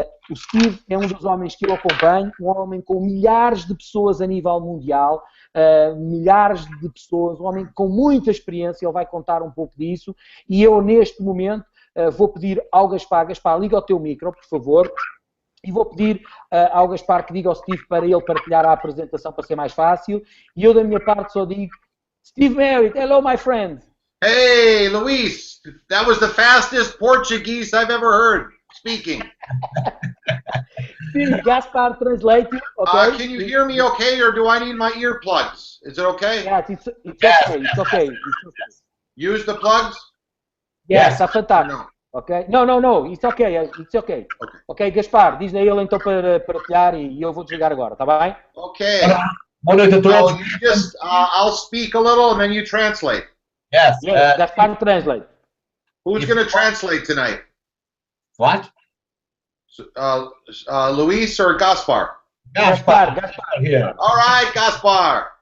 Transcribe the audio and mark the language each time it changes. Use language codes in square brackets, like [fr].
[pt] O Steve é um dos homens que eu acompanho, um homem com milhares de pessoas a nível mundial, milhares de pessoas, um homem com muita experiência, ele vai contar um pouco disso, e eu neste momento vou pedir ao Gaspar, liga o teu micro, por favor, e vou pedir ao Gaspar que diga ao Steve para ele partilhar a apresentação para ser mais fácil. E eu, da minha parte, só digo: Steve Merritt, [en] hello, my friend. Hey, Luis, that was the fastest Portuguese I've ever heard speaking. Steve, Gaspar, translate. Okay? Can you hear me okay, or do I need my earplugs? Is it okay? Yeah, it's okay. Use the plugs? Yes, [pt] está fantástico. [en] No. Ok? No, it's okay. [pt] Ok, Gaspar, diz a ele então para partilhar e eu vou desligar agora, está bem? Ok. Boa noite a todos. [en] I'll speak a little and then you translate. Yes, Gaspar translate. Who's going to translate tonight? What? Luis or Gaspar? Gaspar here. All right, Gaspar.